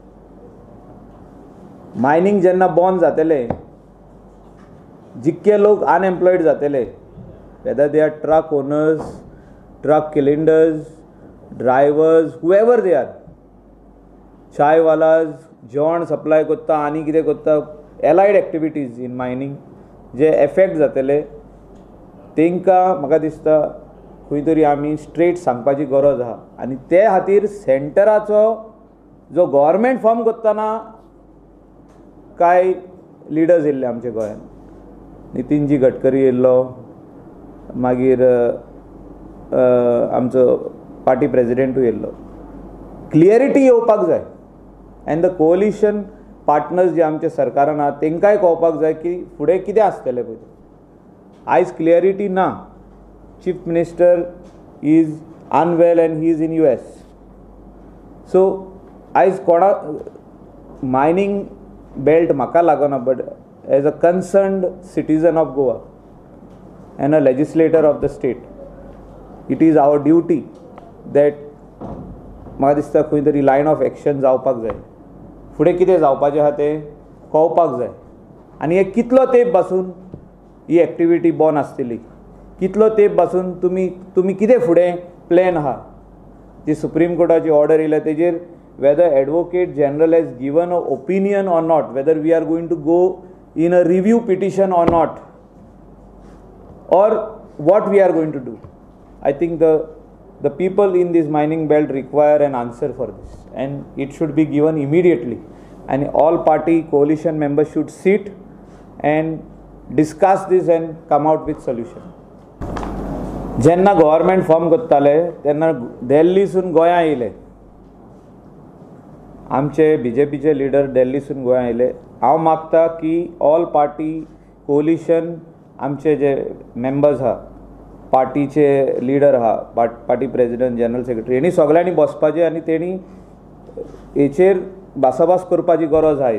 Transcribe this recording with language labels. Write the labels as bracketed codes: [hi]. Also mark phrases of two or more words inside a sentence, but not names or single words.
[en] Mining [kok] jenna bond zatele, जितके लोग [en] unemployed zatele, whether they are truck owners, truck cylinders, drivers, whoever they are, chai walas, [kok] जेवण supply कोत्ता आनी कितें कोत्ता, [en] allied activities in mining [kok] जे effect जातले तेंकां म्हाका दिसता खंय तरी आमी स्ट्रेट सांगपाची गरज आहा, आनी ते खातीर सेंटराचो जो [en] government form [kok] करतना कांय लिडर्स येयल्ले आमच्या गोंयांत, नितीनजी गडकरी येयल्लो, मागीर आमचो [en] party president [kok] येयल्लो. क्लियरिटी येवपाक जाय, [en] and the coalition partners [kok] जे आमच्या सरकारान आहा तेंकांय कळपाक जाय की फुडें कितें आसतलें पळय. आयज क्लियरिटी ना. [en] Chief Minister is unwell and he is in US. [kok] सो आयज कोणाक [en] mining belt [kok] म्हाका लागना, [en] but as a concerned citizen of Goa and a legislator of the state, it is our duty that [kok] म्हाका दिसता खंय तरी [en] line of action [kok] जावपाक जाय. फुडें कितें जावपाचें आहा तें कळपाक जाय, आनी हे कितलो तेंप पासून ही एक्टिविटी बंद आसतली, कितलो तेंप पासून तुमी कितें फुडें प्लॅन आहा. जी सुप्रीम कोर्टाची ऑर्डर येयल्या तेजेर [en] whether advocate general has given an opinion or not, whether we are going to go in a review petition or not, or what we are going to do. I think the people in this mining belt require an answer for this, and it should be given immediately, and all party coalition members should sit and discuss this and come out with solution. [kok] जेन्ना [en] government form [kok] करताले तेन्ना दिल्लीसून गोंयां येयले, आमचे BJPचे लिडर दिल्लीसून गोंयां येयले. हांव मागता की [en] all party coalition [kok] आमचे जे मेंबर्स आहा, पार्टीचे लिडर आहा, [en] party president, general secretary, [kok] हेणी सगळ्यांनी बसपाचें आनी तेणी हेचेर भासाभास करपाची गरज आहा.